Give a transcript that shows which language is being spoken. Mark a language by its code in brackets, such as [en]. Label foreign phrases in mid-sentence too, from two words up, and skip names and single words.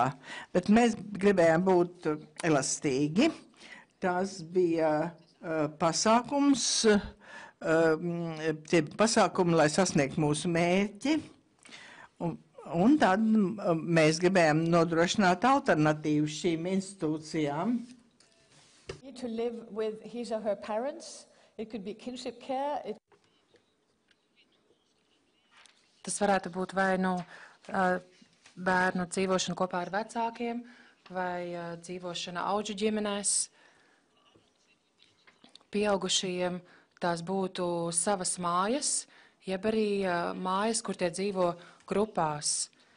[lv] Bet mēs gribējām būt elastīgi. Tas bija pasākums, tie pasākumi, lai sasniegtu mūsu mērķi. Un tad mēs gribējām nodrošināt alternatīvu šīm institūcijām. [en] To live with his or her parents. It could be kinship care. [lv] Tas varētu būt vai nu bērnu dzīvošana kopā ar vecākiem, vai dzīvošana auģu ģimenēs. Pieaugušajiem tās būtu savas mājas, jeb arī mājas, kur tie dzīvo grupās.